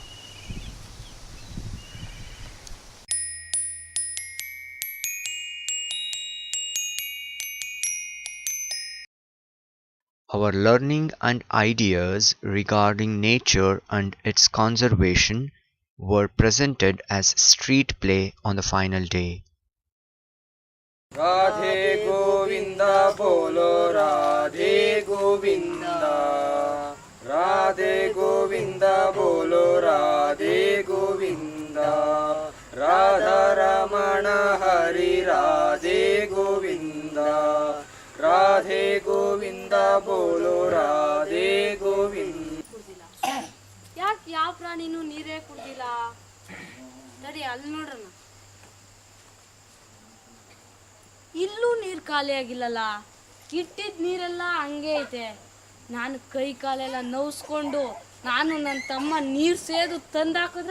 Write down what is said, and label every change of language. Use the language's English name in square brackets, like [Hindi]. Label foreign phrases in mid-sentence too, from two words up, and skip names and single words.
[English] Our learning and ideas regarding nature and its conservation were presented as street play on the final day. [Hindi] राधे गोविंद बोलो राधे गोविंद, राधे गोविंद बोलो राधे गोविंद, राधा रमण हरि राधे गोविंद, राधे गोविंद बोलो राधे गोविंद. [Kannada] ಯಾಕೆ ಯಾವ ಪ್ರಾಣಿನೂ ನೀರೇ ಕುಡ್ದಿಲ್ಲ? ನಡಿ ಅಲ್ಲಿ ನೋಡ್ರಣ. ಇಲ್ಲೂ ನೀರು ಖಾಲಿ ಆಗಿಲ್ಲಲ್ಲ, ಇಟ್ಟಿದ್ದ ನೀರೆಲ್ಲ ಹಂಗೆ ಐತೆ. ನಾನು ಕೈ ಕಾಲೆಲ್ಲ ನೋವಿಸ್ಕೊಂಡು ನಾನು ನನ್ನ ತಮ್ಮ ನೀರು ಸೇದು ತಂದಾಕಿದ್ರೆ